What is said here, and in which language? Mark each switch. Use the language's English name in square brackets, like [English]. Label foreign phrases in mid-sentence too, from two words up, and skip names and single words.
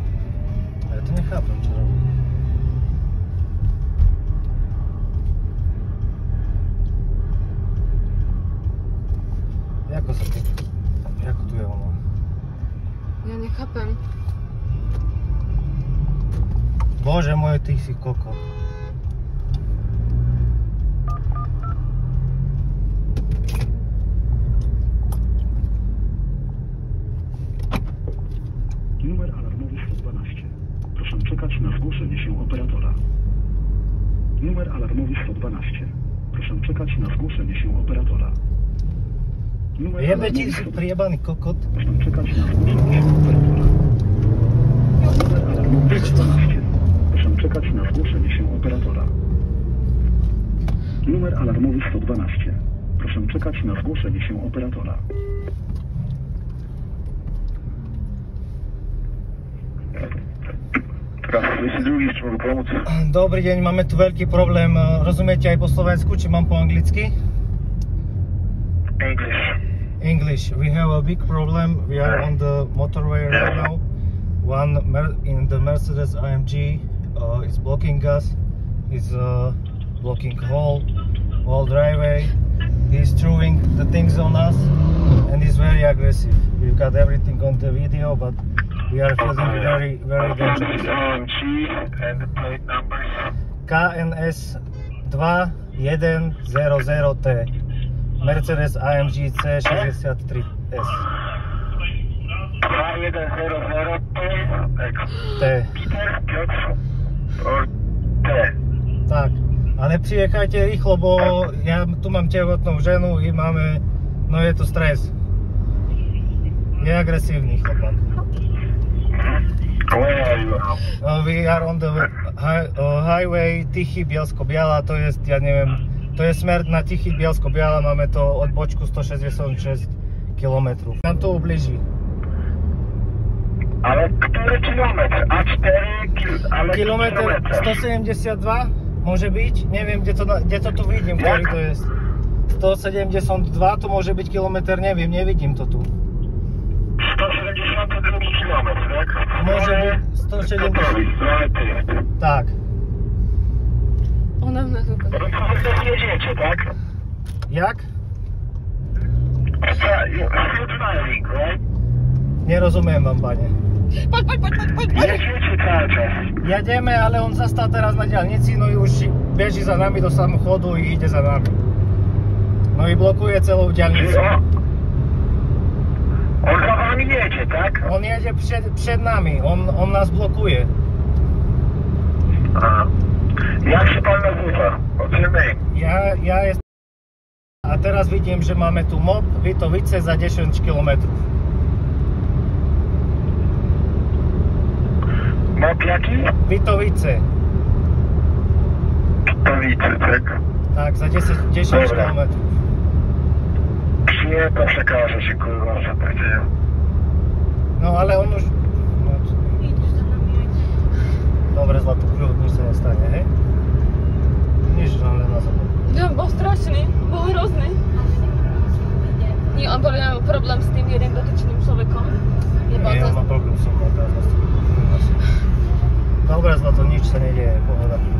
[Slovak] Ja to nechápem, čo robí. Jako sa ty... Jako tu je ono? Ja nechápem. Bože môj, ty si kokot. [Polish] Numer alarmowy 112. Proszę czekać na zgłoszenie się operatora. Numer alarmowy 112. Proszę czekać na zgłoszenie się operatora. [Slovak] Jebe ti si priebaný kokot. [Polish] Proszę czekać na zgłoszenie się operatora. Numer alarmowy 112. Proszę czekać na zgłoszenie się operatora. Numer alarmowy 112. Proszę czekać na zgłoszenie się operatora. [Slovak] Dobrý deň, máme tu veľký problém. Rozumiete aj po slovensku, či mám po anglicky? [English] English. We have a big problem. We are on the motorway right now. One in the Mercedes AMG is blocking us. He's blocking whole driveway. He's throwing the things on us and he's very aggressive. We've got everything on the video, but we are feeling very dangerous. AMG and the plate numbers. KNS 2100T. Mercedes AMG C63S. 2100T. T. T. [Slovak] Tak, ale priechajte rýchlo, bo ja tu mám tehotnú ženu i máme, no je to stres. Je agresívny chlapák. [English] Where are you? We are on the highway [Slovak] Tichy Bielsko-Biala, to je, ja neviem, to je smer na Tichy Bielsko-Biala, máme to odbočku 166 km. Nám to ubliží. [Polish] Ale który kilometr? A4 ale [Slovak] Kilometr 172 môže byť, neviem, kde to tu vidím, ktorý to je. 172 to môže byť kilometr, neviem, nevidím to tu. [Polish] 172 kilometr, tak? [Slovak] Môže byť 170. Tak. Ona v nás ukazuje. [Polish] Wy jedziecie, tak? Jak? [English] Still driving, right? [Slovak] Nerozumiem vám, pane. Poď. [Polish] Jedziecie cały czas. [Slovak] Jademe, ale on zastal teraz na diaľnici, no i už beží za nami [Polish] do samochodu [Slovak] i ide za nami. No i blokuje celou diaľnicu. [Polish] On za wami jedzie, tak? On jedzie przed nami, on nas blokuje. Aha. Jak się pan nazywa? Oczymy. Ja jestem... [Slovak] A teraz vidím, že máme tu MOP Vitovice za 10 km. [Polish] MOP jaki? Vitovice. Vitovice, tak? [Slovak] Tak, za 10 km. [Polish] Nie, to przekaże się, kurwa, że tak dzieje. [Slovak] No ale on už... No, dobre, zlato, kľud, nič sa nestane, hej? Nič, ale na západ. No, bol strašný, bol hrozný. Nie, on podľa mňa mal problém s tým jeden dotyčným človekom. Nie, on má problém so mnou, teraz vás to... Dobre, zlato, nič sa nedieje, pohoda.